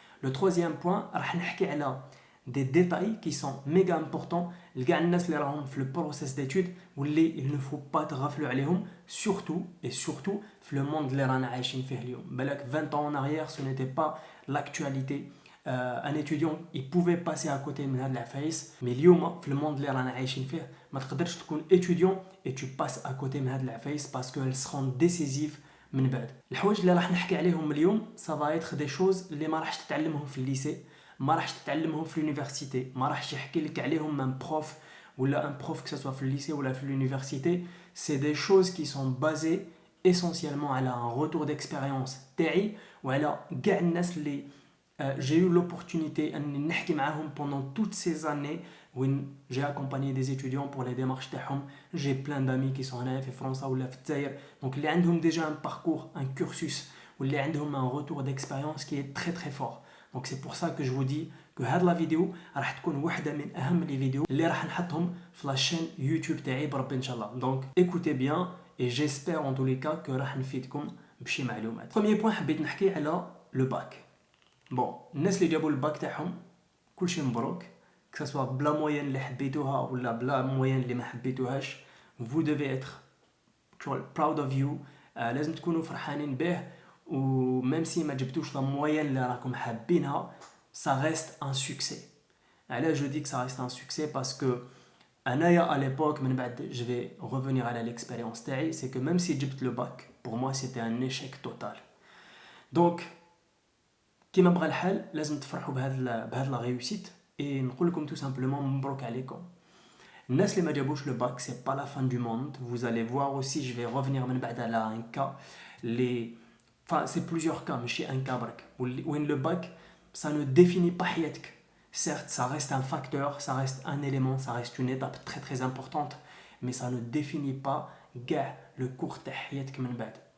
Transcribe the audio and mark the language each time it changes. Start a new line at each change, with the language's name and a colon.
French: Le troisième point,
Arabic: راح نحكي على
French: des détails qui sont méga importants
Arabic: لكاع الناس اللي راهم في
French: le process d'études واللي il ne faut pas
Arabic: تغفلوا عليهم
French: surtout في le monde
Arabic: اللي رانا عايشين فيه اليوم. بالك
French: 20 ans en arrière ce n'était pas l'actualité. Un étudiant il pouvait passer à côté
Arabic: من هاد العفايس
French: mais
Arabic: اليوم في
French: le monde
Arabic: اللي رانا عايشين فيه ما تقدرش تكون
French: étudiant et tu passes à côté من هاد العفايس parce qu'elles seront décisives
Arabic: من بعد. الحوايج اللي راح نحكي عليهم اليوم
French: ça va être des choses
Arabic: اللي ما راحش تتعلمهم في الليسي, ما راحش تتعلمهم في l'université, ما راحش يحكي لك عليهم
French: un prof ولا un prof que ce soit
Arabic: في lycée ou في l'université.
French: C'est des choses qui sont basées essentiellement على un retour d'expérience تاعي
Arabic: وعلى كاع الناس اللي
French: j'ai eu l'opportunité
Arabic: اني نحكي معاهم
French: pendant toutes ces années où j'ai accompagné des étudiants pour les démarches تاعهم. J'ai plein d'amis qui sont
Arabic: هنايا في فرنسا ولا في الجزائر,
French: donc اللي عندهم déjà un parcours, un cursus واللي عندهم un retour d'expérience qui est très fort. Donc c'est pour ça que je vous dis que هاد la vidéo
Arabic: راح تكون واحدة من أهم
French: les vidéos
Arabic: اللي راح نحطهم في
French: la chaîne YouTube تاعي
Arabic: بربي إن شاء الله.
French: Donc écoutez bien et j'espère en tous les cas que
Arabic: راح نفيدكم بشي معلومات.
French: Premier point
Arabic: حبيت نحكي على
French: le bac.
Arabic: Bon, الناس اللي جابوا الباك تاعهم كلشي مبروك, que ce soit بلا موين اللي حبيتوها ولا بلا موين اللي ما حبيتوهاش,
French: vous devez être
English: proud of you.
Arabic: لازم تكونوا فرحانين به.
French: ou même si
Arabic: ما جبتوش
French: la moyenne
Arabic: اللي راكم حابينها,
French: ça reste un succès. Alors je dis que ça reste un succès parce que انايا à l'époque
Arabic: من بعد
French: je vais revenir à l'expérience تاعي, c'est que même si
Arabic: جبت
French: le bac, pour moi c'était un échec total.
Arabic: Donc كيما بغى الحال لازم تفرحوا بهذا
French: la réussite
Arabic: et نقول لكم
French: tout simplement
Arabic: مبروك عليكم. الناس اللي ما جابوش
French: le bac, c'est pas la fin du monde. Vous allez voir aussi, je vais revenir
Arabic: من بعد على
French: un cas les. Enfin, c'est plusieurs cas, mais chez un cas où le bac, ça ne définit pas حياتك. Certes, ça reste un facteur, ça reste un élément, ça reste une étape très importante, mais ça ne définit pas
Arabic: كاع
French: le cours
Arabic: تاع حياتك من بعد.